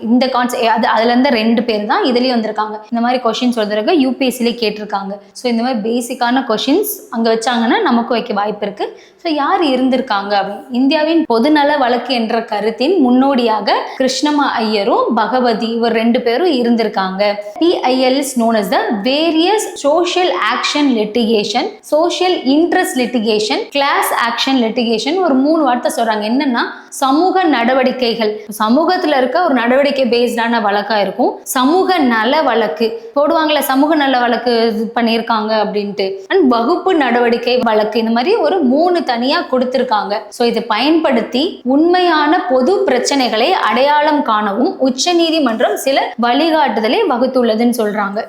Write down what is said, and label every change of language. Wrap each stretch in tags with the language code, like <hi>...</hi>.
<ta>இந்த கான்செப்ட் அதுலேருந்து 2 பேர் தான் இதுலேயும் வந்திருக்காங்க. இந்த மாதிரி கொஷின்ஸ் வருதுக்கு UPSCலே கேட்டிருக்காங்க. ஸோ இந்த மாதிரி பேசிக்கான கொஷின்ஸ் அங்கே வச்சாங்கன்னா நமக்கு வைக்க வாய்ப்பு இருக்கு. ஸோ யார் இருந்திருக்காங்க அப்படின்னு, இந்தியாவின் பொதுநல வழக்கு என்ற கருத்தின் முன்னோடியாக கிருஷ்ணமா ஐயரும் பகவதி இவர் 2 பேரும் இருந்திருக்காங்க.</ta> <en>PIL is known as the various social action litigation, social interest litigation, class action litigation.</en> <ta>ஒரு 3 வார்த்தை சொல்றாங்க. என்னன்னா சமூக நடவடிக்கைகள், சமூகத்துல இருக்க ஒரு நடவடிக்கை பேஸ்டான வழக்கா இருக்கும். சமூக நல வழக்கு போடுவாங்கல்ல, சமூக நல வழக்கு பண்ணியிருக்காங்க அப்படின்ட்டு, அண்ட் வகுப்பு நடவடிக்கை வழக்கு, இந்த மாதிரி ஒரு 3 தனியா கொடுத்திருக்காங்க. ஸோ இதை பயன்படுத்தி உண்மையான பொது பிரச்சனைகளை அடையாளம் காணவும் உச்ச நீதிமன்றம் சில வழிகாட்டுதலை வகுத்துள்ளதுன்னு சொல்றாங்க.</ta>